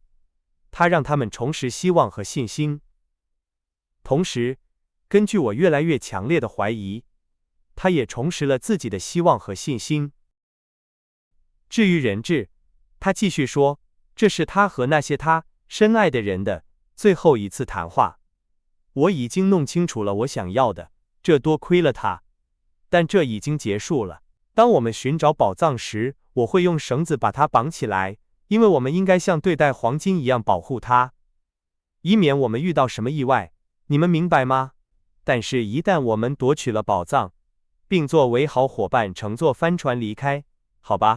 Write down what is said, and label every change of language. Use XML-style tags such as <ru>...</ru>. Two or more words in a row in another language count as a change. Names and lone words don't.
<zh>他讓他們重拾希望和信心。同時，根據我越來越強烈的懷疑，他也重拾了自己的希望和信心。至於人質，他繼續說，這是他和那些他深愛的人的最後一次談話。我已經弄清楚了我想要的，這多虧了他。但這已經結束了。當我們尋找寶藏時，我會用繩子把它綁起來，因為我們應該像對待黃金一樣保護它，以免我們遇到什麼意外。你們明白嗎？但是，一旦我們奪取了寶藏，並作為好夥伴乘坐帆船離開，好吧？</zh>